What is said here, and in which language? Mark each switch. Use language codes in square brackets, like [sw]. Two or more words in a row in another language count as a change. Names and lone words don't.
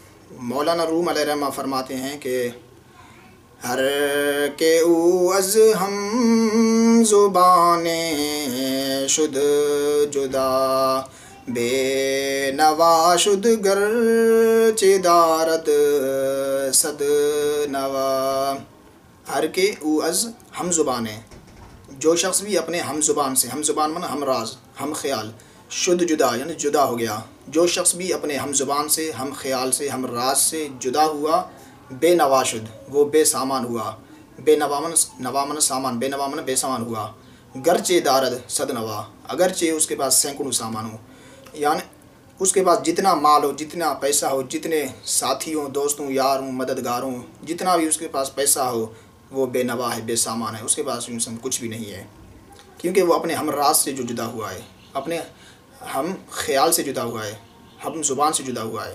[ur] مولانا روم علیہ رحمہ فرماتے ہیں کہ [fa] ہر کے او از ہم زبانیں شد جدا بے نوا شد گرچہ دارد صد نوا. ہر کے او از ہم زبانیں، [ur] جو شخص بھی اپنے ہم زبان سے، ہم زبان من ہم راز، ہم خیال، [fa] شد جدا [ur] یعنی جدا ہو گیا، جو شخص بھی اپنے ہم زبان سے، ہم خیال سے، ہم راز سے جدا ہوا، [fa] بے نوا شد [ur] وہ بے سامان ہوا. بے نوا من سامان، بے نوا من بے سامان ہوا. [fa] گرچہ دارد صد نوا، [ur] اگرچہ اس کے پاس سینکڑوں سامان ہو، یعنی اس کے پاس جتنا مال ہو، جتنا پیسہ ہو، جتنے ساتھی ہوں، دوستوں، یار ہوں، مددگار ہوں، جتنا بھی اس کے پاس پیسہ ہو، وہ بے نوا ہے، بے سامان ہے، اس کے پاس انسان کچھ بھی نہیں ہے، کیونکہ وہ اپنے ہم راز سے جو جدا ہوا ہے، اپنے ہم خیال سے جدا ہوا ہے، ہم زبان سے جدا ہوا ہے.